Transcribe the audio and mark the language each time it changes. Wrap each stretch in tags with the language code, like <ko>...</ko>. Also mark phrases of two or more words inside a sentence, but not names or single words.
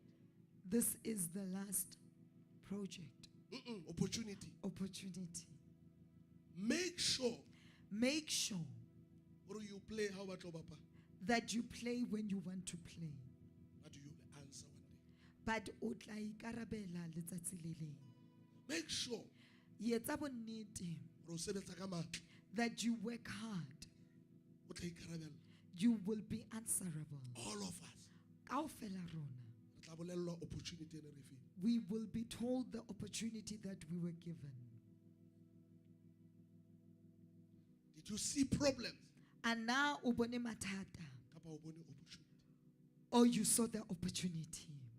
<en>This is the last project. Opportunity. Make sure or you play how about Papa? That you play when you want to play. But you will answer one day.</en> <st>But o tla ikarabela letsatsi le leng.</st> <en>Make sure</en> <st>Yetsa bonnete</st> <en>that you work hard. You will be answerable. All of us.</en> <st>Kaofela rona.</st> <en>We will be told the opportunity that we were given. Did you see problems? And now</en> <st>ubone matata.</st> <en>Or you saw the opportunity.</en>